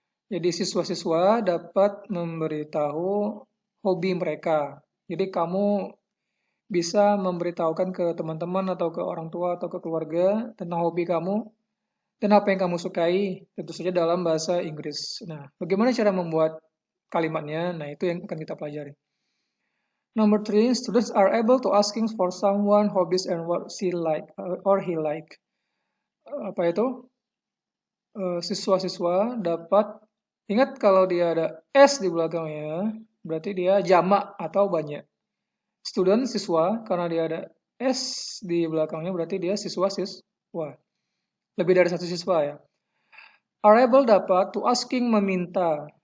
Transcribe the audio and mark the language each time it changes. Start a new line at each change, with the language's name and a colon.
Indonesian: Jadi siswa-siswa dapat memberitahu hobi mereka. Jadi kamu bisa memberitahukan ke teman-teman atau ke orang tua atau ke keluarga tentang hobi kamu dan apa yang kamu sukai, tentu saja dalam bahasa Inggris. Nah, bagaimana cara membuat kalimatnya? Nah, itu yang akan kita pelajari.
English: Number three, students are able to asking for someone hobbies and what she like or he like.
Indonesian: Apa itu? Siswa-siswa dapat ingat kalau dia ada S di belakangnya, berarti dia jamak atau banyak. Student siswa karena dia ada S di belakangnya berarti dia siswa. Lebih dari satu siswa ya.
English: Are
Indonesian: dapat
English: to asking
Indonesian: meminta.